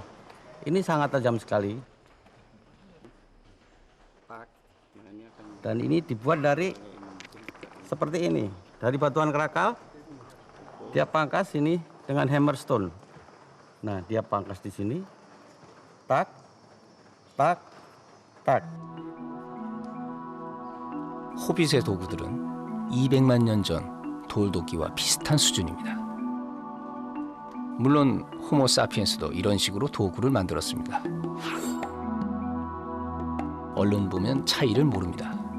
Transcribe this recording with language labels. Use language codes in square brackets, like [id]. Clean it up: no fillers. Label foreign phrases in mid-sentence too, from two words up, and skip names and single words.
[id] Ini sangat tajam sekali. Dan ini dibuat dari seperti ini, dari batuan kerakal. Dia pangkas ini dengan hammerstone. Nah, dia pangkas di sini. Tak, tak, tak. [ko] 호빗의 도구들은 200만 년 전 돌도끼와 비슷한 수준입니다. 물론 호모사피엔스도 이런 식으로 도구를 만들었습니다. 얼른 보면 차이를 모릅니다.